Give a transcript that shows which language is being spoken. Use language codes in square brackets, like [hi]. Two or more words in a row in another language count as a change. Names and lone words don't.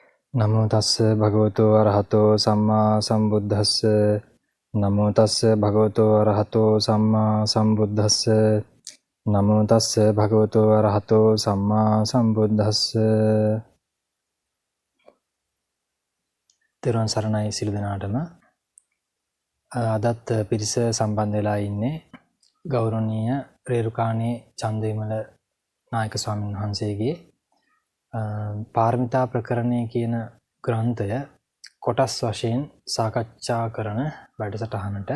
[pi] නමෝ තස්ස භගවතු අරහතෝ සම්මා සම්බුද්දස්ස නමෝ තස්ස භගවතු අරහතෝ සම්මා සම්බුද්දස්ස නමෝ තස්ස භගවතු අරහතෝ සම්මා සම්බුද්දස්ස. [si] තෙරුවන් සරණයි සියලු දෙනාටම. අදත් පිරිස සම්බන්ධ වෙලා ඉන්නේ ගෞරවනීය රේරුකාණේ චන්දවිමල නායක ස්වාමීන් වහන්සේගේ පාරමිතා ප්‍රකරණය කියන ග්‍රන්ථය කොටස් වශයෙන් සාකච්ඡා කරන වැඩසටහනට.